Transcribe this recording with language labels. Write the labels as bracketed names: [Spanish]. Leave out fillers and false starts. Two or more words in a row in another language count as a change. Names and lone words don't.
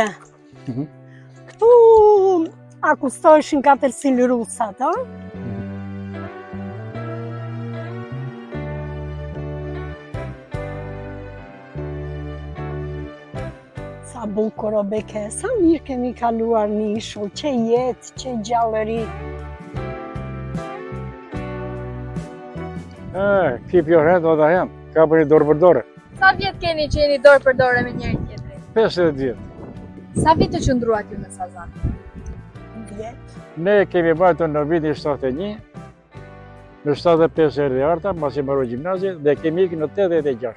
[Albanian] Këtu akustoheshin 400 rusat, ë? Sa bukur o Beke, sa mirë kemi kaluar në ishull, që jetë, që gjallëri. [English] Keep your hand on the hand, [Albanian] ka për një dorë për dorë. Sa vjet keni që jeni dorë për dorë me njëri tjetrin? 50 vjet. Sa vit të qëndruat ju në Sazan? 10. Ne kemi bajtur në vitin 71, në 75 erdhi arta, pasi mbaroi gjimnazin dhe kemi ikë në 86.